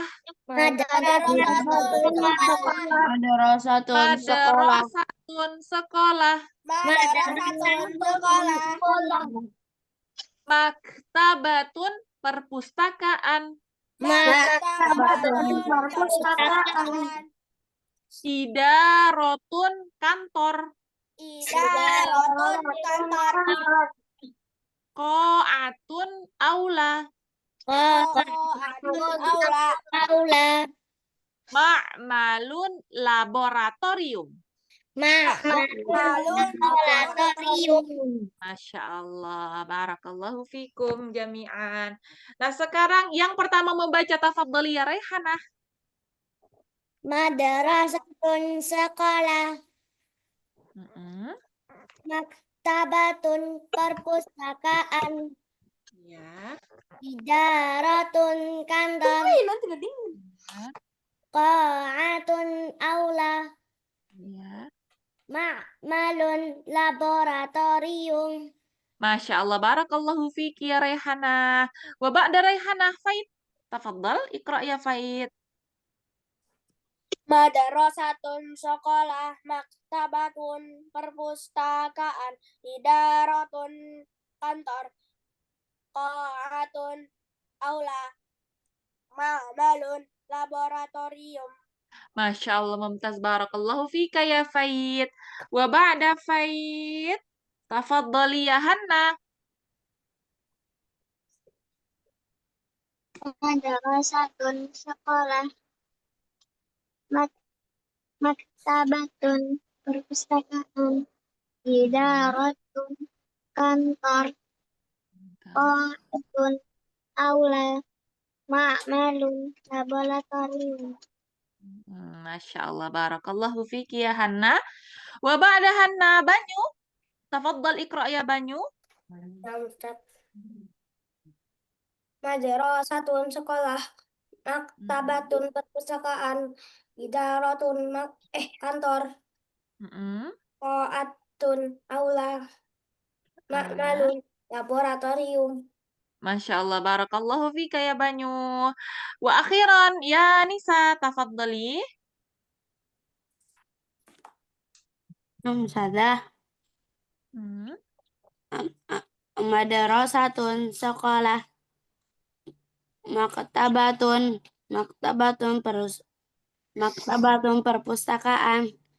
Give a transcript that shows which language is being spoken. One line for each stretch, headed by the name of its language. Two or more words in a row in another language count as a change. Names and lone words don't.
Indonesian: Madrasatun sekolah. Madrasatun sekolah. Madrasatun sekolah. Maktabatun perpustakaan. Maktabatun perpustakaan. Idarotun kantor. Idaratun kantor. Qo'atun aula. Qo'atun aula. Ma'malun laboratorium. Ma'malun laboratorium.
Arabic: ما شاء الله، بارك الله فيكم جميعا.
Indonesian: Nah, sekarang yang pertama membaca
Arabic: تفضلي يا
Indonesian: Raihanah. Madrasatun sekolah. Maktabatun perpustakaan. Ya. Idaratun kantor. Qo'atun aula. Ya. Ma'malun laboratorium.
Arabic: ما شاء الله، بارك الله فيك يا Raihanah. وبعد Raihanah, Faid. تفضل، اقرأ يا Faid.
Indonesian: Madrasatun sekolah, maktabatun perpustakaan, idaratun kantor, qo'atun aula, ma'malun laboratorium.
Arabic: ما شاء الله، ممتاز، بارك الله فيك يا Faid. وبعد Faid. تفضلي يا Hanna.
Indonesian: Madrasatun sekolah, maktabatun perpustakaan, idaratun kantor, qo'atun aula, ma'malun laboratorium.
Arabic: ما شاء الله، بارك الله فيك يا Hanna. وبعد Hanna, Banyu. تفضل اقرأ يا Banyu.
Indonesian: Madrasatun sekolah, maktabatun perpustakaan, idaratun kantor, qo'atun aula, ma'malun laboratorium.
Arabic: ما شاء الله، بارك الله فيك يا Banyu. وأخيرا، يا Nisa, tafadhali.
Indonesian: Ustazah. Madrasatun sekolah. Maktabatun perpustakaan.